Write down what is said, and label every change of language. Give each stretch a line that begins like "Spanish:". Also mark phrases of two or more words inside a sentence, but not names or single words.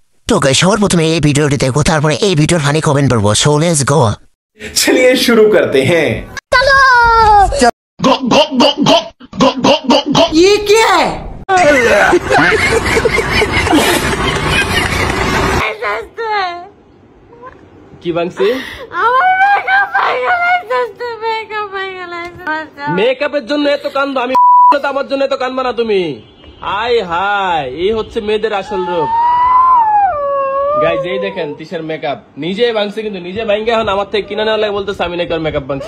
Hindi: तो गाइस
Bangla: সবার প্রথমে এই ভিডিওটি দেখো তারপরে এই ভিডিওর ফানি কমেন্ট করব
English: so let's go
Hindi: चलिए शुरू करते हैं चलो गो गो गो गो गो गो गो गो ये क्या है
Bangla: কি বাংসি মেকআপের জন্য এত কান্দো আমি আমার জন্য এত কান্দবা না তুমি আই হাই এই হচ্ছে মেয়েদের আসল রূপ গাইজ এই দেখেন তিশার মেকআপ নিজে ভাঙছে কিন্তু নিজে ভাঙ্গে এখন আমার থেকে কিনে নেওয়া লাগে বলতেছে আমি নাকি মেকআপ ভাঙছি